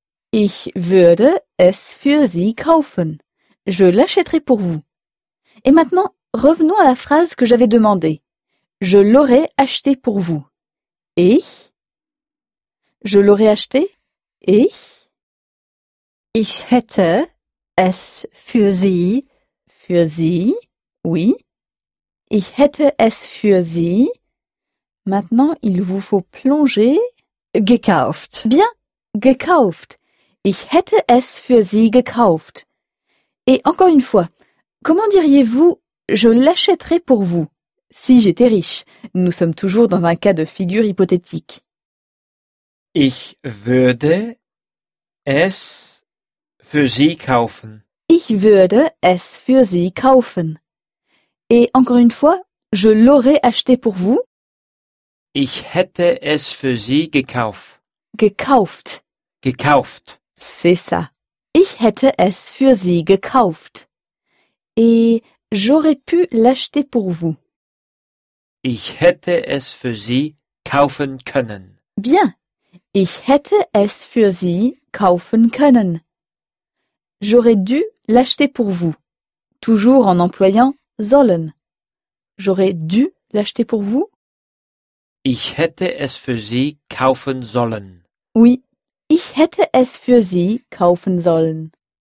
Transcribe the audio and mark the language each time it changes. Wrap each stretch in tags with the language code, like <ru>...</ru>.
<de>Ich würde es für Sie kaufen.</de> <fr>Je l'achèterai pour vous. Et maintenant, revenons à la phrase que j'avais demandée. Je l'aurais acheté pour vous. Ich? Je l'aurais acheté? Ich?</fr> <de>Ich hätte es für Sie. Für Sie? Oui. Ich hätte es für Sie.</de> <fr>Maintenant, il vous faut plonger.</fr> <de>Gekauft. Bien. Gekauft. Ich hätte es für Sie gekauft.</de> <fr>Et encore une fois, comment diriez-vous je l'achèterais pour vous? Si j'étais riche, nous sommes toujours dans un cas de figure hypothétique.</fr> <de>Ich würde es für Sie kaufen. Ich würde es für Sie kaufen.</de> <fr>Et encore une fois, je l'aurais acheté pour vous.</fr> <de>Ich hätte es für Sie gekauft. Gekauft. Gekauft.</de> <fr>C'est ça.</fr> <de>Ich hätte es für Sie gekauft.</de> <fr>Et j'aurais pu l'acheter pour vous.</fr> <de>Ich hätte es für Sie kaufen können.</de> <fr>Bien.</fr> <de>Ich hätte es für Sie kaufen können.</de> <fr>J'aurais dû l'acheter pour vous. Toujours en employant sollen. J'aurais dû l'acheter pour vous.</fr> <de>Ich hätte es für Sie kaufen sollen. Oui. Ich hätte es für Sie kaufen sollen.</de>